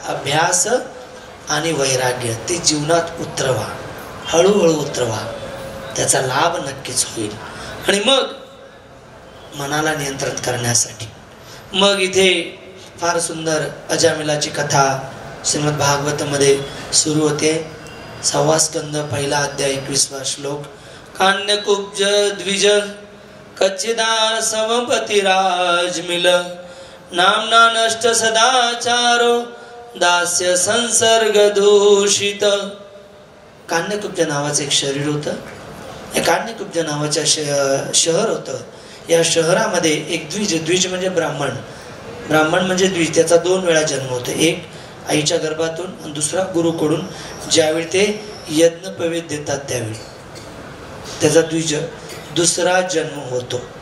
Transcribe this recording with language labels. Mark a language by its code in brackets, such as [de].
[mr] अभ्यास आणि वैराग्य ते जीवनात उतरवा, हळूहळू उतरवा, त्याचा लाभ नक्कीच होईल. आणि मग मनाला नियंत्रित करण्यासाठी मग इथे फार सुंदर अजामिलाची कथा श्रीमद भागवतमध्ये सुरू होते. 6वा स्कंद 1ला अध्याय 21वा श्लोक. [sa] कान्यकुब्ज द्विज कच्चिदा समपतिराज मिल नामना नष्ट सदाचारो दास्य संसर्ग दूषित. [mr] कान्यकुब्ज नावाचं एक शरीर होतं. या कान्यकुब्ज नावाच्या शहर होतं. या शहरामध्ये एक द्विज म्हणजे ब्राह्मण म्हणजे द्विज, त्याचा 2 वेळा जन्म होतो. एक आईच्या गर्भातून आणि दुसरा गुरुकडून. ज्यावेळी ते यज्ञपवीत देतात त्यावेळी त्याचा द्विज दुसरा जन्म होतो.